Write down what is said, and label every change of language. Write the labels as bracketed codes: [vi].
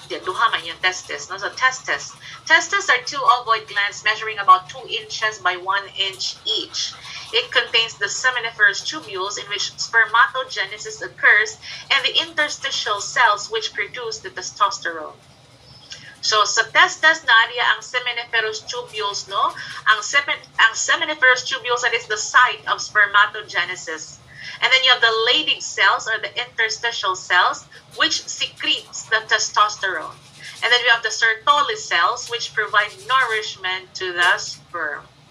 [ceb] duha man yung testes, no? So testes. [en] Testes are two ovoid glands measuring about 2 inches by 1 inch each. It contains the seminiferous tubules in which spermatogenesis occurs and the interstitial cells which produce the testosterone. [ceb] So sa testes na area ang seminiferous tubules, no? Ang seminiferous tubules, [en] that is the site of spermatogenesis. And then you have the Leydig cells or the interstitial cells which secretes the testosterone. And then we have the Sertoli cells which provide nourishment to the sperm.